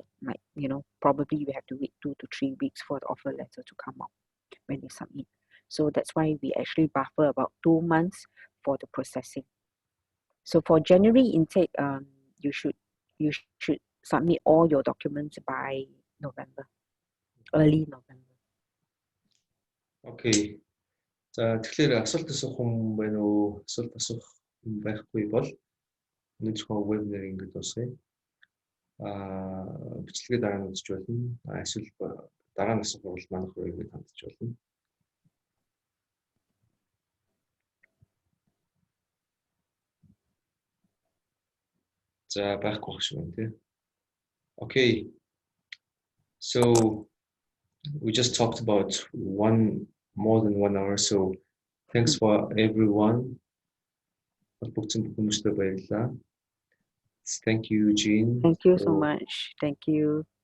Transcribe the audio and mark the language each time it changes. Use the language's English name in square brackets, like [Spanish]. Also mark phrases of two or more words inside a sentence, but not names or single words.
[English] Like, probably we have to wait 2 to 3 weeks for the offer letter to come out when they submit. So that's why we actually buffer about 2 months for the processing. So for January intake, you should submit all your documents by November, early November. Okay. [Mongolian] За тэгэхээр асуулт асуух хүн байна уу? Асуулт асуух хүн байхгүй бол өнөөдрийнхөө вебинар ингэж дуусгая. Бичлэгээ дараа нь үзэж болно. Эсвэл дараа нь асуух бол манайх руу ингэж хандж болно. За байхгүй байх шиг байна тий. [English] Okay. So we just talked about more than 1 hour. So thanks for everyone. Thank you, Jean. Thank you so much. Thank you.